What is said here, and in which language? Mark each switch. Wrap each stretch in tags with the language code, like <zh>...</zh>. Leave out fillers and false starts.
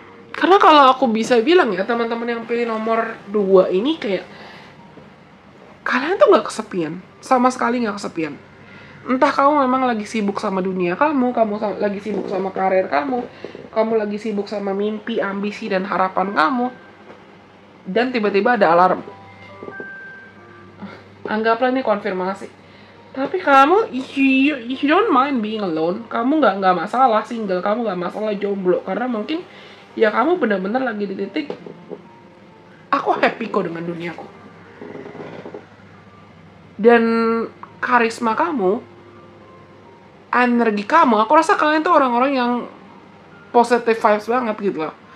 <id>Karena kalau aku bisa bilang ya, teman-teman yang pilih nomor 2 ini kayak kalian tuh gak kesepian, sama sekali gak kesepian. Entah kamu memang lagi sibuk sama dunia kamu lagi sibuk sama karir kamu lagi sibuk sama mimpi, ambisi, dan harapan kamu, dan tiba-tiba ada alarm. Anggaplah ini konfirmasi. Tapi kamu,</id> <en>you don't mind being alone.</en> <id>Kamu nggak masalah single, kamu nggak masalah jomblo. Karena mungkin ya kamu benar-benar lagi di titik, aku happy kok dengan duniaku. Dan karisma kamu, energi kamu, aku rasa kalian tuh orang-orang yang positive vibes banget gitu loh.</id>